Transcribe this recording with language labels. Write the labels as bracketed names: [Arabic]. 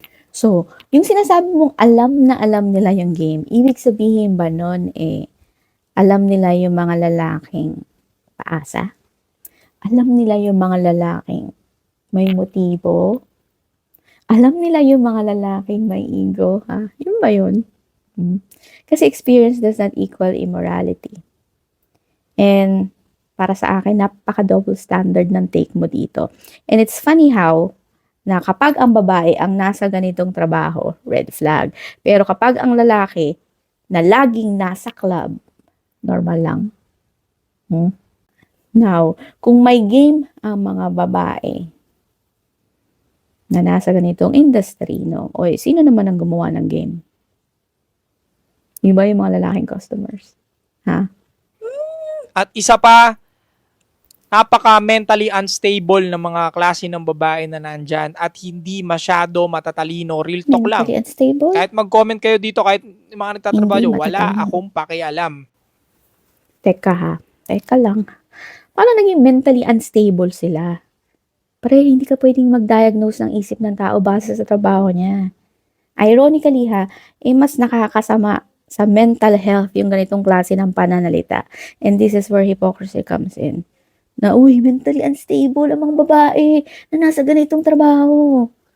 [Filipino] So, yung sinasabi mong alam na alam nila yung game, ibig sabihin ba nun alam nila yung mga lalaking paasa? Alam nila yung mga lalaking may motibo? Alam nila yung mga lalaking may ego, ha? Yun ba yun? Kasi [English] experience does not equal immorality. [Filipino] And para sa akin, napaka-double standard ng take mo dito. [English] And it's funny how [Filipino] na kapag ang babae ang nasa ganitong trabaho, [English] red flag. [Filipino] Pero kapag ang lalaki na laging nasa club, normal lang. Now, kung may game ang mga babae na nasa ganitong industry, no? O sino naman ang gumawa ng game? Yung ba yung mga lalaking customers? Ha? At isa pa, napaka-mentally unstable ng mga klase ng babae na nandyan at hindi masyado matatalino. [English] Real talk [Filipino] lang. [English] Mentally unstable? [Filipino] Kahit mag-comment kayo dito, kahit mga nagtatrabaho, Hindi wala matatalino. akong pakialam. Teka lang. Paano naging mentally unstable sila? Pre, hindi ka pwedeng mag-diagnose ng isip ng tao base sa trabaho niya. [English] Ironically [Filipino] mas nakakasama sa mental health yung ganitong klase ng pananalita. [English] And this is where hypocrisy comes in. [Filipino] Na, mentally unstable ang mga babae na nasa ganitong trabaho.